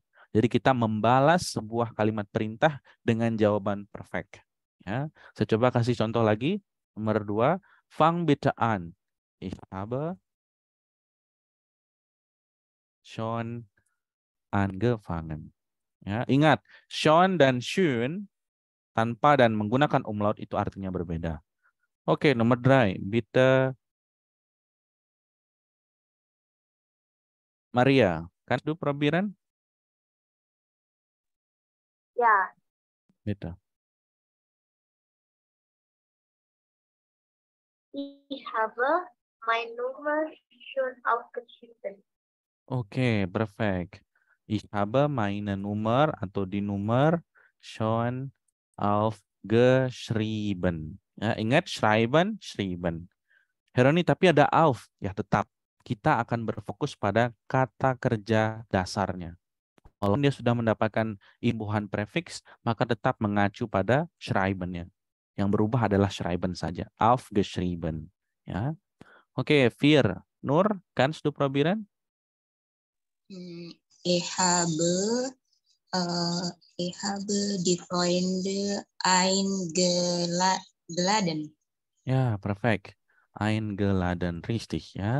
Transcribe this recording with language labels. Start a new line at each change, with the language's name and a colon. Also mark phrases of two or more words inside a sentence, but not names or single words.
Indonesian: Jadi kita membalas sebuah kalimat perintah dengan jawaban perfect. Ya, saya coba kasih contoh lagi. Nomor 2,
German: fang bitte an. Ich habe schon angefangen.
Indonesian: Ya, ingat, schon dan schön tanpa dan menggunakan umlaut itu artinya berbeda. Oke, nomor 3,
German: bitte Maria, kannst du probieren? Ja, Bitte. ich habe meine Nummer schon aufgeschrieben. Oke, perfect. Ich habe meine Nummer
Indonesian: atau di nomor
German: schon aufgeschrieben.
Indonesian: Ya, ingat schreiben, schrieben. Heroni, tapi ada auf. Ya, tetap. Kita akan berfokus pada kata kerja dasarnya. Kalau dia sudah mendapatkan imbuhan prefix, maka tetap mengacu pada schreiben-nya. Yang berubah adalah schreiben saja.
German: Aufgeschrieben. Ya. Oke, 4. Nur, kannst du probieren? Ich habe die Freunde eingeladen. Ja, perfekt. Eingeladen, richtig, ja.